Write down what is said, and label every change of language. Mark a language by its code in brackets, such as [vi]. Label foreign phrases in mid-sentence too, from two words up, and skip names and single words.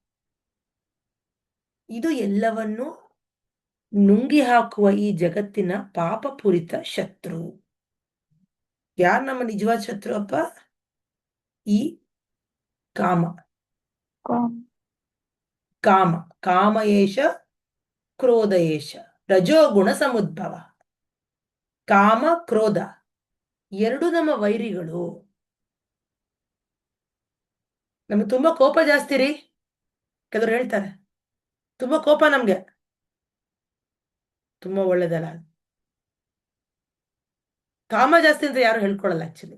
[kn] ಇದು ಎಲ್ಲವನ್ನು ನುಂಗಿ ಹಾಕುವ ಈ ಜಗತ್ತಿನ ಪಾಪಪೂರಿತ ಶತ್ರು. ಯಾರು ನಮ್ಮ ನಿಜವಾದ ಶತ್ರು ಅಪ್ಪ? [sa] ಈ ಕಾಮ. ಕಾಮ ಕಾಮ ಏಷ ಕ್ರೋಧ ಏಷ ರಜೋಗುಣ ಸಮುದ್ಭವ. [kn] ಕಾಮ ಕ್ರೋಧ ಎರಡು ನಮ್ಮ ವೈರಿಗಳು. ನಮ್ಗೆ ತುಂಬಾ ಕೋಪ ಜಾಸ್ತಿ ರೀ. ಕೆಲವರು ಹೇಳ್ತಾರೆ ತುಂಬಾ ಕೋಪ ನಮ್ಗೆ, ತುಂಬಾ ಒಳ್ಳೇದಲ್ಲ. ಕಾಮ ಜಾಸ್ತಿ ಅಂತ ಯಾರು ಹೇಳ್ಕೊಳಲ್ಲ ಆಕ್ಚುಲಿ.